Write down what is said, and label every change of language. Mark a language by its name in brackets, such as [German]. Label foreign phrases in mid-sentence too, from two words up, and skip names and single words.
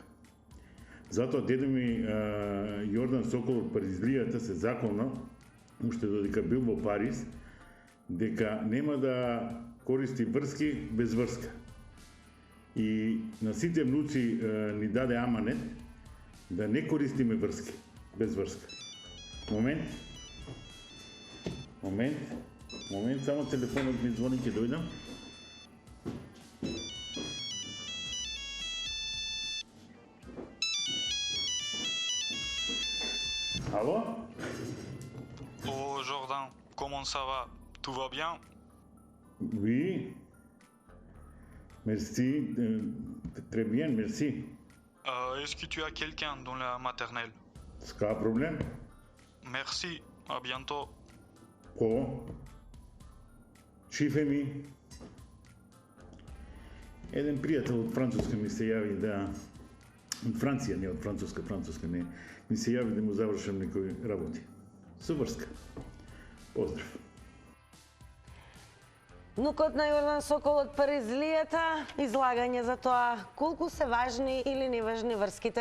[Macedonian] Затоа дедо ми Јордан Сокол од Паризлијата се заколна, уште додека бил во Париз, дека нема да користи врски без врска. И на сите внуци ни даде аманет да не користиме врски без врска. Момент, само телефонот ми звони, ќе дојдам. [French] Allô? Oh Jordan, comment ça va? Tout va bien? Oui. Merci. Très bien, merci. Est-ce que tu as quelqu'un dans la maternelle? Est-ce qu'il y a un problème? Merci, à bientôt. Ko? Шифеми. [Macedonian] Еден пријател од Француска ми се јави да... Од Франција, не од Француска не. Ми се јави да му завршам некои работи. Со врска. Поздрав. Внукот на Јордан Сокол од Паризлијата, излагање за тоа колку се важни или неважни врските.